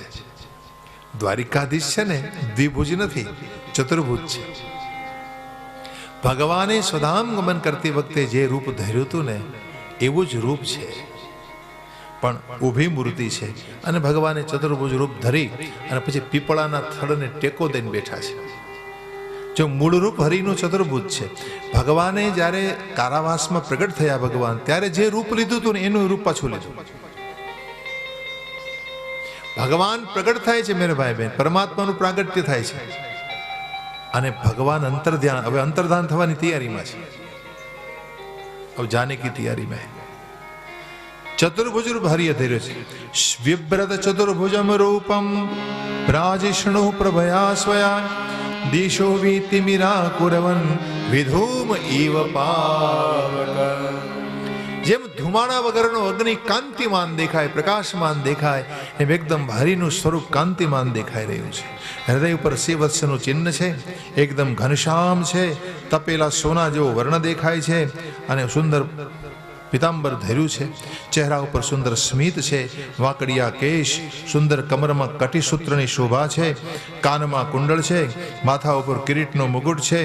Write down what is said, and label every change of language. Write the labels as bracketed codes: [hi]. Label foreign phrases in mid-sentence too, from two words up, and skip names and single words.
[gu] દ્વારિકાધીશ છે ને દ્વિભુજ નહીં, ચતુર્ભુજ છે। ભગવાને સ્વધામ ગમન કરતી વખતે જે રૂપ ધર્યું હતું ને એવું જ રૂપ છે, પણ ઊભી મૂર્તિ છે। અને ભગવાને ચતુર્ભુજ રૂપ ધરી અને પછી પીપળાના થડને ટેકો દઈને બેઠા છે। જો મૂળ રૂપ હરિનું ચતુર્ભુજ છે। ભગવાને જ્યારે કારાવાસમાં પ્રગટ થયા ભગવાન, ત્યારે જે રૂપ લીધું હતું ને એનું રૂપ પાછું લીધું। ભગવાન પ્રગટ થાય છે [hi] मेरे भाई बहन, [gu] પરમાત્માનું પ્રાગટ્ય થાય છે અને ભગવાન અંતર્ધ્યાન, હવે અંતર્ધાન થવાની તૈયારીમાં છે। [hi] अब जाने की तैयारी में है। [gu] ચતુર્ભુજ રૂપ હરિએ ધર્યો છે। [sa] विव्रत चतुर्भुजम रूपम प्राजिष्णु प्रभया स्वया दिशो वीतिमिरा कुरवन विधूम इव पावक। [gu] જેમ ધુમાડા વગરનો અગ્નિ કાંતિમાન દેખાય, પ્રકાશમાન દેખાય, એમ એકદમ હરિનું સ્વરૂપ કાંતિમાન દેખાઈ રહ્યું છે। હૃદય પર શ્રીવત્સનું ચિહ્ન છે, એકદમ ઘનશ્યામ છે, તપેલા સોના જેવો વર્ણ દેખાય છે અને સુંદર પીતાંબર ધર્યું છે। ચહેરા પર સુંદર સ્મિત છે, વાંકડિયા કેશ, સુંદર કમર મેં કટિસૂત્રની શોભા છે, કાન મેં કુંડલ છે, માથા પર કિરીટનો મુકુટ છે।